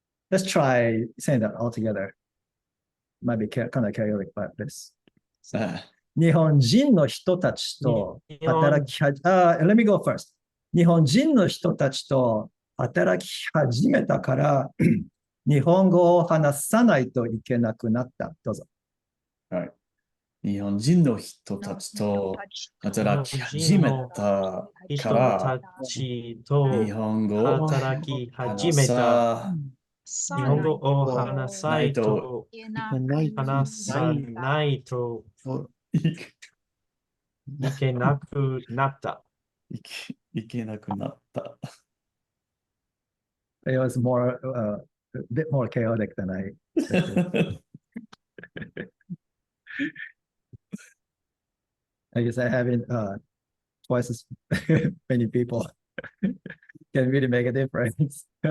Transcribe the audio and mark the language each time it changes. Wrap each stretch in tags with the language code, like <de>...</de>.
<en>Let's try saying that all together. Might be kind of chaotic, but this.</en> <ja>日本人の人たちと働きはじ、</ja> <en>let me go first.</en> <ja>日本人の人たちと働き始めたから日本語を話さないといけなくなった。どうぞ。はい。日本人の人たちと働き始めたから日本語を働き始めた。日本語を話さないと話さないといけなくなった。いけなくなった。</ja> <en>It was more, a bit more chaotic than I expected. I guess I haven't twice as many people can really make a difference.</en>